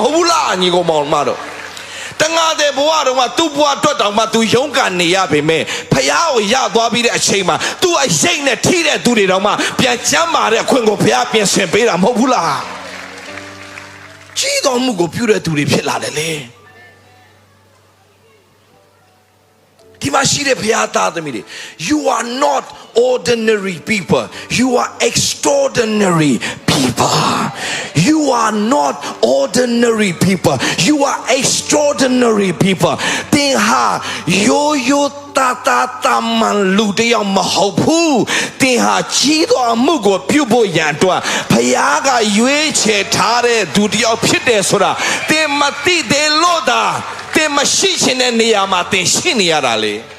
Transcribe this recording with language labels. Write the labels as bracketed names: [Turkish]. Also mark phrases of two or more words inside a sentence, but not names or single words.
[Burmese] ဟုတ်ဘူးလားညီကောင်မောင်မတို့တငါတဲ့ဘဝတုန်းကသူ့ဘဝအတွက်တောင်မှသူရုန်းကန်နေရပေမဲ့ဖယားကိုရသွားပြီးတဲ့အချိန်မှာသူ့အရိတ်နဲ့ထိတဲ့သူတွေတောင်မှပြန်ကျမ်းမာတဲ့အခွင့်ကို ဖယားပြင်ဆင်ပေးတာမဟုတ်ဘူးလားကြီးတော်မှုကိုပြုတဲ့သူတွေဖြစ်လာတယ်လေဒီမှာရှိတဲ့ဘုရားသားသမီးတွေ [English] you are not ordinary people you are extraordinary people you are not ordinary people you are extraordinary people [Burmese] သင်ဟာရိုးရိုးသားသားတမန်လူတယောက်မဟုတ်ဘူးသင်ဟာကြီးသောအမှုကိုပြုဖို့ရန်အတွက်ဘုရားကရွေးချယ်ထားတဲ့သူတယောက်ဖြစ်တယ်ဆိုတာသင်မသိသေးလို့သာသင်မရှိချင်တဲ့နေရာမှာသင်ရှိနေရတာလေ